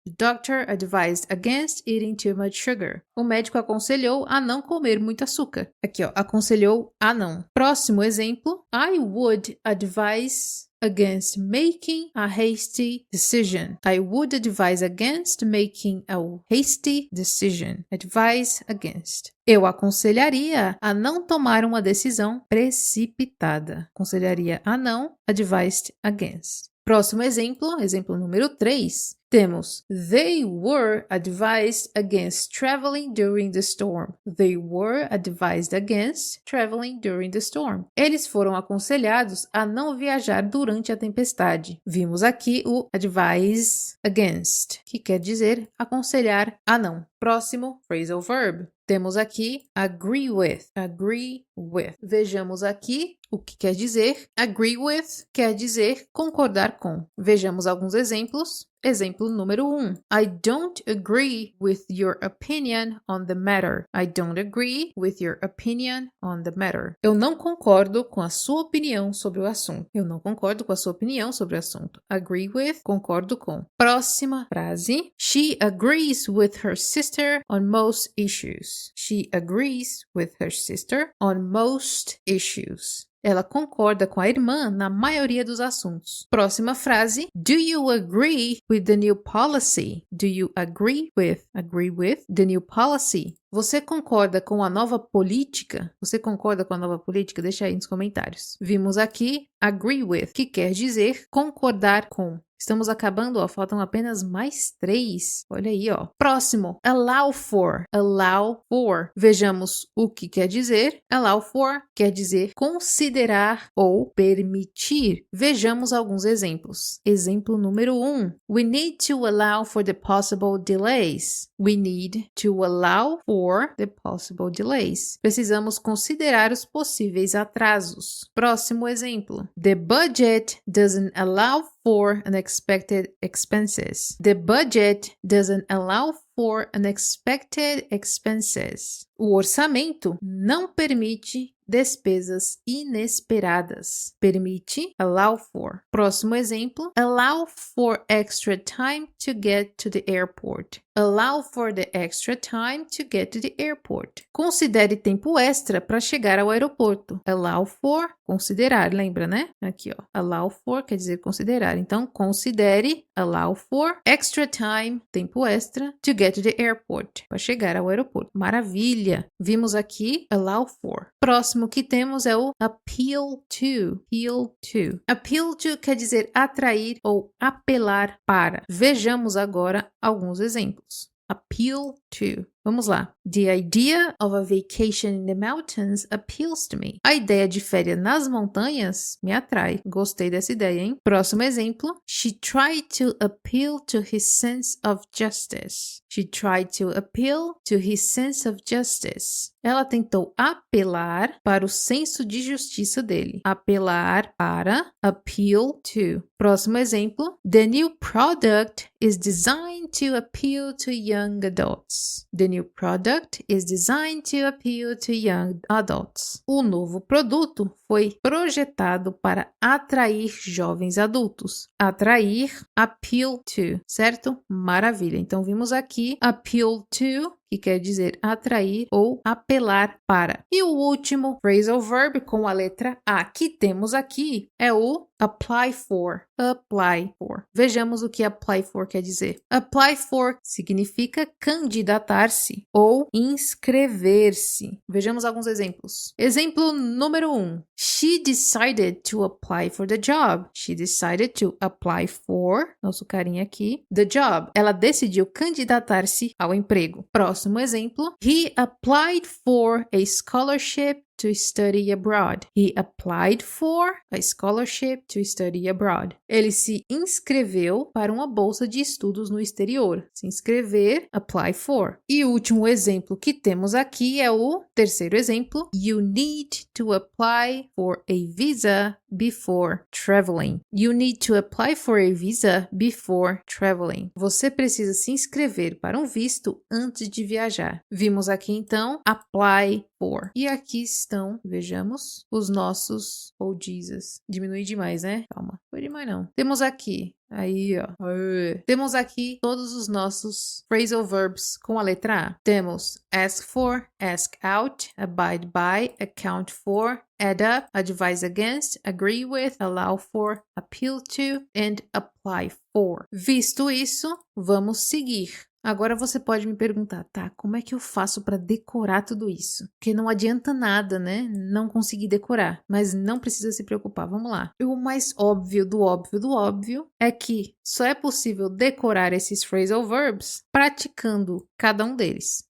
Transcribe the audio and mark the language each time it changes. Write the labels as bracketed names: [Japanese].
[English] The doctor advised against eating too much sugar. [Portuguese] O médico aconselhou a não comer muito açúcar. Aqui, ó, aconselhou a não. Próximo exemplo. [English] I would advise against making a hasty decision. I would advise against making a hasty decision. Advise against. [Portuguese] Eu aconselharia a não tomar uma decisão precipitada. Aconselharia a não, advised against. Próximo exemplo, exemplo número 3. Temos [English] They were advised against traveling during the storm. They were advised against traveling during the storm. [Portuguese] Eles foram aconselhados a não viajar durante a tempestade. Vimos aqui o advise against, que quer dizer aconselhar a não. Próximo phrasal verb. Temos aqui agree with, agree with. Vejamos aqui o que quer dizer. Agree with quer dizer concordar com. Vejamos alguns exemplos. Exemplo número 1. [English] I don't agree with your opinion on the matter. I don't agree with your opinion on the matter. [Portuguese] Eu não concordo com a sua opinião sobre o assunto. Eu não concordo com a sua opinião sobre o assunto. Agree with, concordo com. Próxima frase. [English] She agrees with her sister on most issues. She agrees with her sister on most issues. [Portuguese] Ela concorda com a irmã na maioria dos assuntos. Próxima frase. [English] Do you agree with the new policy? Do you agree with the new policy? [Portuguese] Você concorda com a nova política? Você concorda com a nova política? Deixa aí nos comentários. Vimos aqui agree with, que quer dizer concordar com. Estamos acabando, ó, faltam apenas mais 3. Olha aí, ó. Próximo, allow for, allow for. Vejamos o que quer dizer. Allow for quer dizer considerar ou permitir. Vejamos alguns exemplos. Exemplo número 1. [English] We need to allow for the possible delays. We need to allow for the possible delays. [Portuguese] Precisamos considerar os possíveis atrasos. Próximo exemplo. [English] The budget doesn't allow for unexpected expenses. The budget doesn't allow for unexpected expenses. [Portuguese] O orçamento não permite despesas inesperadas. Permite, [English] allow for. [Portuguese] Próximo exemplo, [English] allow for extra time to get to the airport. Allow for the extra time to get to the airport. [Portuguese] Considere tempo extra para chegar ao aeroporto. Allow for, considerar, lembra, né? Aqui, ó. Allow for quer dizer considerar. Então, considere, allow for, extra time, tempo extra, [English] to get to the airport, [Portuguese] para chegar ao aeroporto. Maravilha! Vimos aqui, allow for. Próximo que temos é o appeal to. Appeal to. Appeal to quer dizer atrair ou apelar para. Vejamos agora alguns exemplos. Appeal to. Vamos lá. The idea of a vacation in the mountains appeals to me. A ideia de férias nas montanhas me atrai. Gostei dessa ideia, hein? Próximo exemplo. [English] She tried to appeal to his sense of justice. She tried to appeal to his sense of justice. [Portuguese] Ela tentou apelar para o senso de justiça dele. Apelar para, appeal to. Próximo exemplo. [English] The new product is designed to appeal to young adults. The new product is designed to appeal to young adults. [Portuguese] O novo produto foi projetado para atrair jovens adultos. Atrair, appeal to, certo? Maravilha. Então, vimos aqui appeal to, que quer dizer atrair ou apelar para. E o último phrasal verb com a letra A que temos aqui é o apply for. Apply for. Vejamos o que apply for quer dizer. Apply for significa candidatar-se ou inscrever-se. Vejamos alguns exemplos. Exemplo número 1. [English] She decided to apply for the job. She decided to apply for, [Portuguese] nosso carinha aqui, [English] the job. [Portuguese] Ela decidiu candidatar-se ao emprego. Próximo exemplo. [English] He applied for a scholarship to study abroad. He applied for a scholarship to study abroad. [Portuguese] Ele se inscreveu para uma bolsa de estudos no exterior. Se inscrever, apply for. E o último exemplo que temos aqui é o terceiro exemplo. [English] You need to apply for a visa before traveling. You need to apply for a visa before traveling. [Portuguese] Você precisa se inscrever para um visto antes de viajar. Vimos aqui então apply for. E aqui estão, vejamos, os nossos, oh Jesus, diminui demais, né? Calma, foi demais não. Temos aqui, aí ó, temos aqui todos os nossos phrasal verbs com a letra A. Temos [English] ask for, ask out, abide by, account for, add up, advise against, agree with, allow for, appeal to, and apply for. [Portuguese] Visto isso, vamos seguir. Agora você pode me perguntar, tá, como é que eu faço para decorar tudo isso? Porque não adianta nada, né? Não conseguir decorar, mas não precisa se preocupar, vamos lá. E o mais óbvio do óbvio do óbvio é que só é possível decorar esses phrasal verbs praticando cada um deles.